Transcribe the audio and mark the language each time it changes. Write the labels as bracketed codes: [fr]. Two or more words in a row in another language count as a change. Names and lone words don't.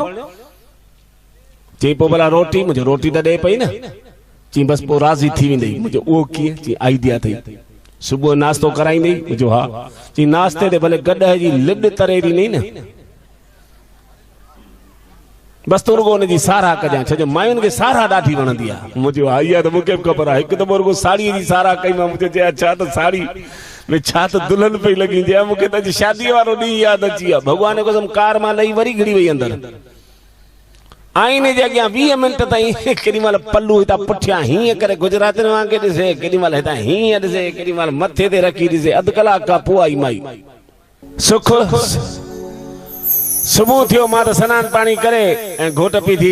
[sd] चई पोइ भला रोटी, मुंहिंजो रोटी त ॾे पई न, चई बसि पोइ राज़ी थी वेंदी, मुंहिंजो उहो कीअं, चई आइडिया अथई, सुबुह नाश्तो कराईंदी, मुंहिंजो हा, चई नाश्ते ते भले गॾ जी लिड तरे ॾिनई न, बस तो रुगो उनजी साराह कजां, छो जो मायुनि खे साराह ॾाढी वणंदी आहे। मुंहिंजो हा इहा त मूंखे बि ख़बर आहे, हिकु दफ़ो रुगो साड़ीअ जी साराह कई मां, मुंहिंजो चया छा त साड़ी में छा त दुल्हन पई लॻी, चया मूंखे त अॼु शादीअ वारो ॾींहुं यादि अची वियो, भॻवान कसम कार मां लही वरी घिड़ी वई अंदरि, आईने जे अॻियां 20 मिंट ताईं केॾी महिल पल्लू हितां पुठियां हीअं करे गुजरातियुनि वांगुरु ॾिसे, केॾी महिल हितां हीअं ॾिसे, केॾी महिल मथे ते रखी ॾिसे। 2 कलाक खां पोइ आई माई, सुख सुबुह थियो, मां त सनानु पाणी करे ऐं घोट पी थी